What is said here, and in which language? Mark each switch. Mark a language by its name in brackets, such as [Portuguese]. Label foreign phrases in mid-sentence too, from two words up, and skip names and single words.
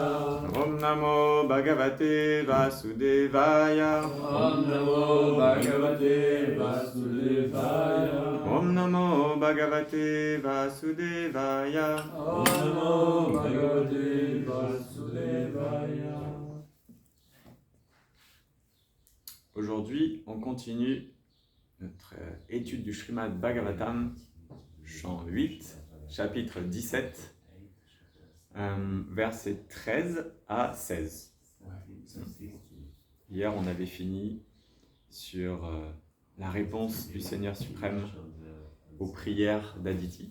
[Sanskrit] Om Namo Bhagavate Vasudevaya. Om Namo Bhagavate Vasudevaya. Om Namo Bhagavate Vasudevaya. Om Namo Bhagavate Vasudevaya. [French] Aujourd'hui, on continue notre étude du Srimad Bhagavatam, chant 8, chapitre 17, versets 13 à 16. Hier, on avait fini sur la réponse du Seigneur suprême aux prières d'Aditi.